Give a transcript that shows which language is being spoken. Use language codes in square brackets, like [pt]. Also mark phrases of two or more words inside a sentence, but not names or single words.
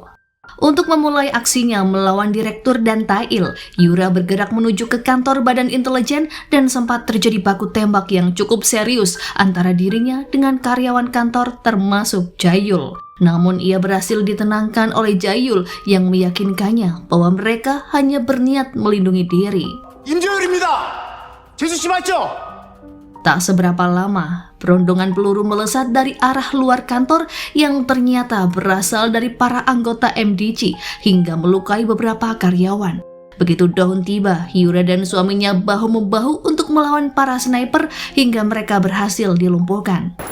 [id] Untuk memulai aksinya melawan direktur dan Tae-il, Yura bergerak menuju ke kantor Badan Intelijen dan sempat terjadi baku tembak yang cukup serius antara dirinya dengan karyawan kantor termasuk Jae-yul. Namun ia berhasil ditenangkan oleh Jae-yul yang meyakinkannya bahwa mereka hanya berniat melindungi diri. [ko] 임조율입니다. 재수 씨 맞죠? [id] Tak seberapa lama, perondongan peluru melesat dari arah luar kantor yang ternyata berasal dari para anggota MDC hingga melukai beberapa karyawan. Begitu Do-hun tiba, Yura dan suaminya bahu-membahu untuk melawan para sniper hingga mereka berhasil dilumpuhkan.